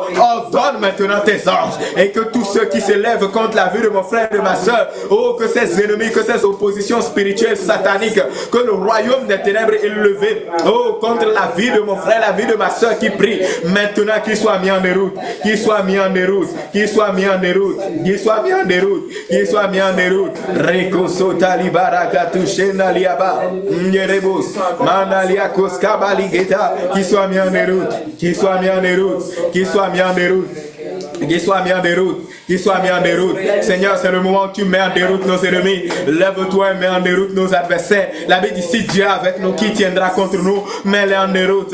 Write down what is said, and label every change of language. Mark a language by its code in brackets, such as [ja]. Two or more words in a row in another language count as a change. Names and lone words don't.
[fr] Ordonne maintenant tes anges, et que tous ceux qui se lèvent contre la vie de mon frère et de ma soeur, oh, que ces ennemis, que ces oppositions spirituelles sataniques, que le royaume des ténèbres est levé, oh, contre la vie de mon frère, la vie de ma soeur qui prie, maintenant qu'il soit mis en déroute, qu'il soit mis en déroute, qu'il soit mis en déroute, qu'il soit mis en déroute, qu'il soit mis en déroute. Rekoso talibaraka tushena liaba, nyerebus, manalia koskabali geta, qu'il soit mis en déroute, qu'il soit mis en déroute, qu'il soit mis en déroute. Qu'il soit mis en déroute. Qu'il soit mis en déroute. Seigneur, c'est le moment où tu mets en déroute nos ennemis. Lève-toi et mets en déroute nos adversaires. La Bible dit, si Dieu est avec nous, qui tiendra contre nous? Mets-les en déroute.